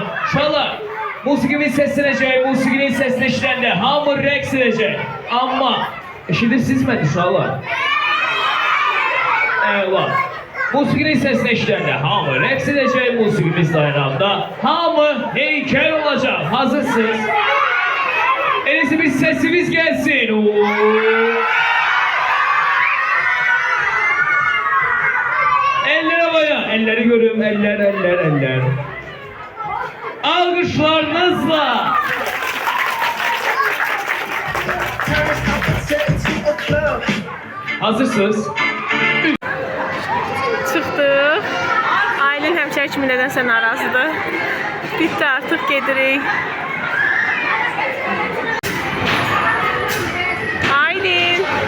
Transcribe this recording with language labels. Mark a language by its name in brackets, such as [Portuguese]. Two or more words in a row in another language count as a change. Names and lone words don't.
[Azerbaijani] Uşaqlar, musiqimiz seslenecek, musiqinin sesini işləndə hamı rəqs edəcək. Amma eşidirsiniz mi uşaqlar? Eyvallah. Musiqinin sesini işləndə hamı rəqs edəcək, musiqimiz dayananda hamı heykel olacak. Hazırsınız? [Turkish] En iyisi bir sesimiz gelsin. Eller havaya, elleri görüyorum, eller. Alkışlarınızla. [Azerbaijani] Hazırsınız? Çıxdıq. Aylin həmçə kimi nədənsə narazıdır. Bitti, artıq gedirik. Aylin.